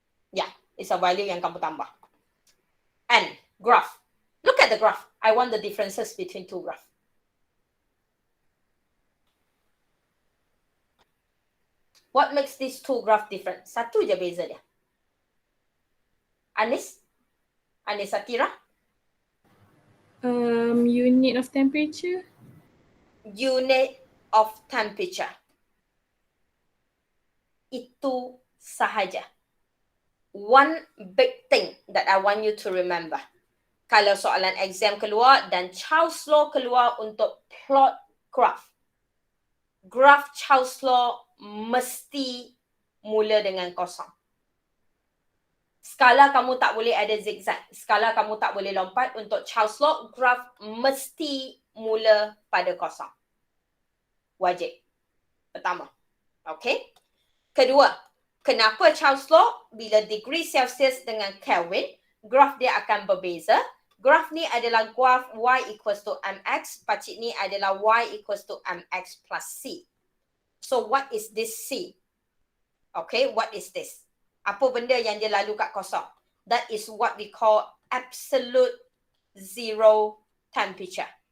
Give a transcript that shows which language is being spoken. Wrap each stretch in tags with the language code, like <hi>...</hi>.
<en>Yeah, it's a value</en> <ms>yang kamu tambah.</ms> <en>And graph. Look at the graph. I want the differences between two graphs. What makes these two graphs different?</en> <ms>Satu je beza dia. Anis? Anis Satira?</ms> <en>Unit of temperature. Unit of temperature.</en> <ms>Itu sahaja.</ms> <en>One big thing that I want you to remember.</en> <ms>Kalau soalan exam keluar dan Charles Law keluar untuk plot graph. Graph Charles Law mesti mula dengan kosong. Skala kamu tak boleh ada zigzag. Skala kamu tak boleh lompat. Untuk Charles Law, graph mesti mula pada kosong. Wajib. Pertama. Okay. Kedua, kenapa Charles Law? Bila degree Celsius dengan Kelvin, graph dia akan berbeza. Graph ni adalah graph y equals to mx. Pacik ni adalah y equals to mx plus c.</ms> <en>So what is this c? Okay, what is this?</en> <ms>Apa benda yang dia lalu kat kosong?</ms> <en>That is what we call absolute zero temperature.</en>